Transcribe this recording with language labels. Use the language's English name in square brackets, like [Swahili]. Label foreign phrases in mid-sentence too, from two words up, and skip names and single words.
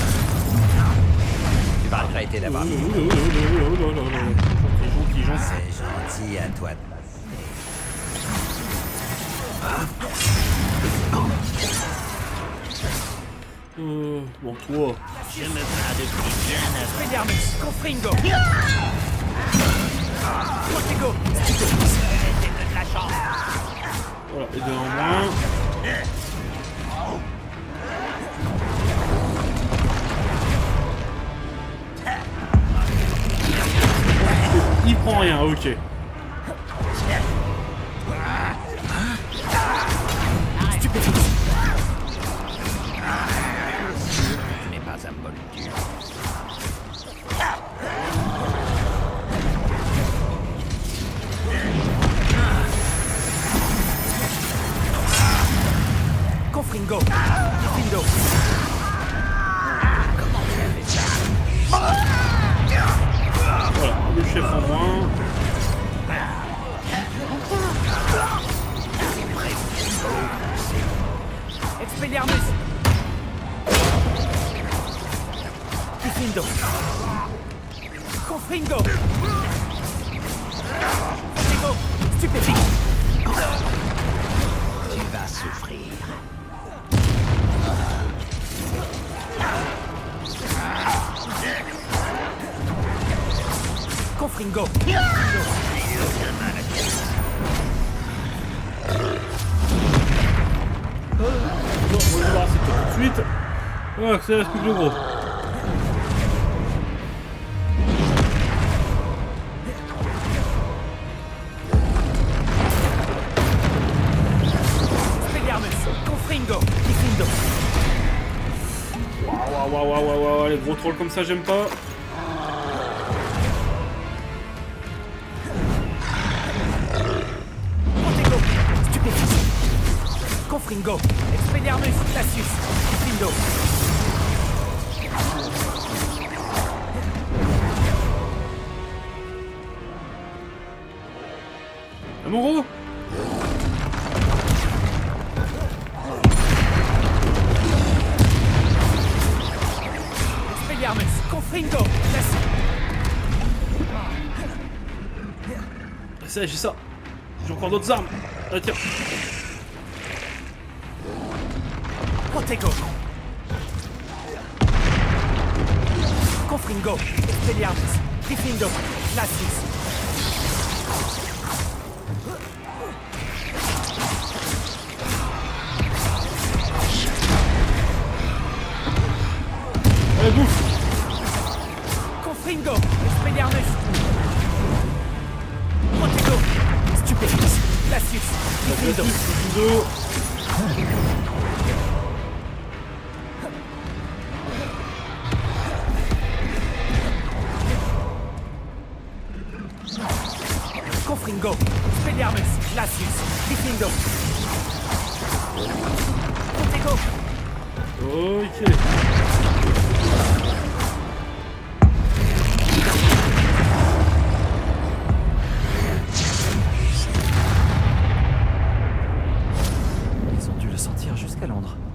[French] Tu vas regretter d'avoir dit. Gentil, gentil. C'est gentil à toi de passer. Bon, toi. Je me bats depuis bien avant. Expelliarmus, Confringo. Protego. C'était de la chance. Voilà, et deux en moins. Il prend rien, ok. Tu n'es pas un moldu. Confringo. Diffindo. Voilà, le chef en moins. Expelliarmus. Diffindo. Confringo. Protego. Stupéfique. Tu vas souffrir. Confringo. Bon, on va voir c'est tout de suite. Ah, c'est la plus gros. Expelliarmus. Confringo. Diffindo. Waouh, les gros trolls comme ça, j'aime pas. Protego. Stupéfique. Confringo. Expelliarmus. Lasius. Diffindo. Ah, mon gros. Expelliarmus. Confringo. Lasius. Ça, j'ai ça. j'ai encore d'autres armes. Ah, tiens. Protego. Confringo. Expelliarmus. Gryffindor. Glacius. Allez, bouffe. Confringo. Expelliarmus. Protego. Stupefix. Glacius. Gryffindor. Gryffindor. Confringo. Expelliarmus. Glacius. Gryffindor. Protego. Ok. Ils ont dû le sentir jusqu'à Londres.